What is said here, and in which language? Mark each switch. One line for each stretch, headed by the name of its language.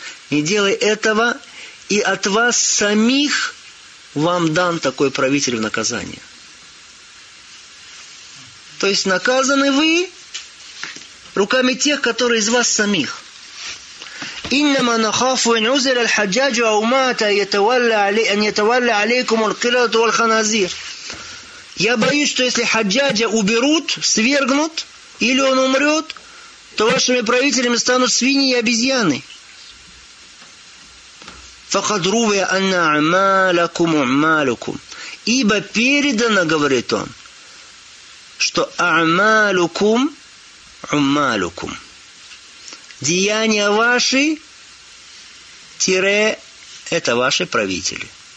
Russian: Не делай этого, и от вас самих вам дан такой правитель в наказание. То есть наказаны вы руками тех, которые из вас самих.
Arabic: إنما نخاف إن عزل الحجاج أو مات أن يتولى عليكم القردة والخنازير.
Russian: Я боюсь, что если хаджаджа уберут, свергнут, или он умрет, то вашими правителями станут свиньи и обезьяны.
Arabic: فقد روى أن أعمالكم أعمالكم.
Russian: Ибо передано, говорит он, что
Arabic: أعمالكم أعمالكم.
Russian: Деяния ваши тире – это ваши правители.